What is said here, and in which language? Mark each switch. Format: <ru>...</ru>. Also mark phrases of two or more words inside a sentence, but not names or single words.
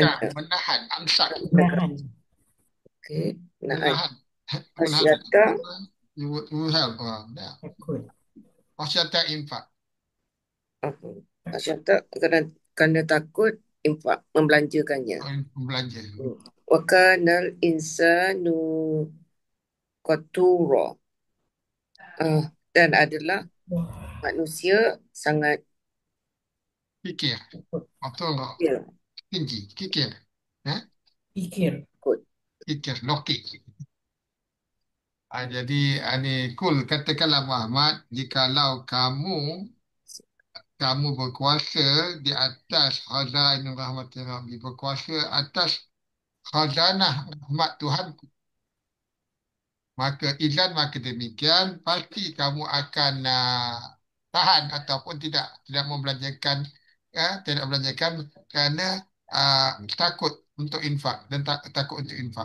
<ms>Menahan, amsak. Menahan. Okey, menahan. Menahan. Khasyata</ms> <en>You help.</en> <ms>Takut.</ms> <ar>Khasyata infak.</ar> <ms>Khasyata kerana takut infak, membelanjakannya. Belanja.</ms> <ar>Wa kanal insanu qatura.</ar> <ms>Dan adalah manusia sangat Fikir. Betul tak? ya, Tinggi. Fikir. Fikir. takut. Fikir. Logik. Jadi ini kul katakanlah Muhammad, jikalau kamu berkuasa di atas</ms> <ar>khazainur rahmatir Rabbi,</ar> <ms>berkuasa atas khazanah rahmat Tuhan, maka demikian pasti kamu akan tahan ataupun tidak membelanjakan, tidak membelanjakan kerana takut untuk infak dan takut untuk infak.</ms>